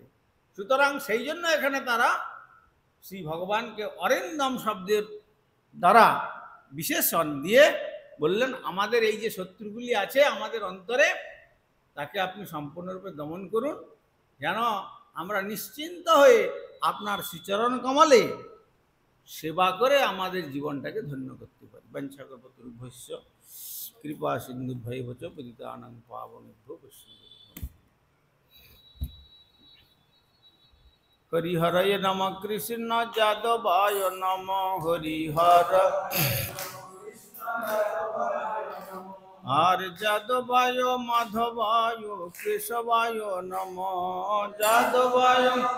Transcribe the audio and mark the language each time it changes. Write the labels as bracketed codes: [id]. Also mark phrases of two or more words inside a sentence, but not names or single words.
[bn] সুতরাং সেই জন্য এখানে তারা শ্রী ভগবানকে অরিন্দম শব্দের দ্বারা বিশেষণ দিয়ে বললেন আমাদের এই যে শত্রুগুলি আছে আমাদের অন্তরে, তাকে আপনি সম্পূর্ণরূপে দমন করুন, যেন আমরা নিশ্চিন্ত হয়ে আপনার শ্রীচরণ কমলে সেবা করে আমাদের জীবনটাকে ধন্য করতে পারি। [sa] বঞ্চকল্পতরুভ্যশ্চ কৃপা সিন্ধুভ্যৈব চ পতিতানাং পাবনেভ্যো বৈষ্ণবেভ্যো। হরিহরয় নম কৃষ্ণ যাদবায় নম হরিহর আর যাদবায় মাধবায় কেশবায় নম যাদবায়